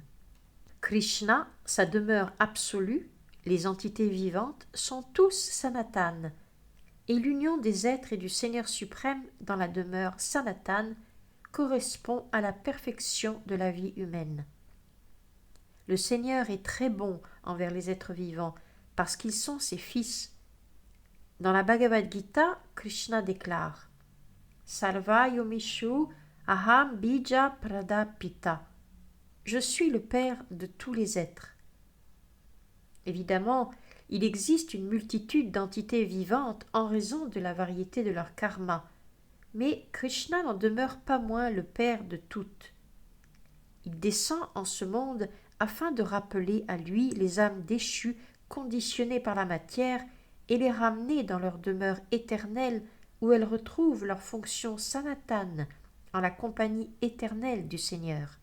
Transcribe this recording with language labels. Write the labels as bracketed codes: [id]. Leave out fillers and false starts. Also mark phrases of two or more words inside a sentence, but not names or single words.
[fr] Krishna, sa demeure absolue, les entités vivantes sont tous Sanatan, et l'union des êtres et du Seigneur suprême dans la demeure Sanatan correspond à la perfection de la vie humaine. Le Seigneur est très bon envers les êtres vivants parce qu'ils sont ses fils. Dans la Bhagavad Gita, Krishna déclare « [sa] सर्व योमिषु अहं बीज प्रदपिता [fr] » Je suis le Père de tous les êtres. Évidemment, il existe une multitude d'entités vivantes en raison de la variété de leur karma, mais Krishna n'en demeure pas moins le Père de toutes. Il descend en ce monde afin de rappeler à lui les âmes déchues, conditionnées par la matière, et les ramener dans leur demeure éternelle où elles retrouvent leur fonction sanatane, en la compagnie éternelle du Seigneur.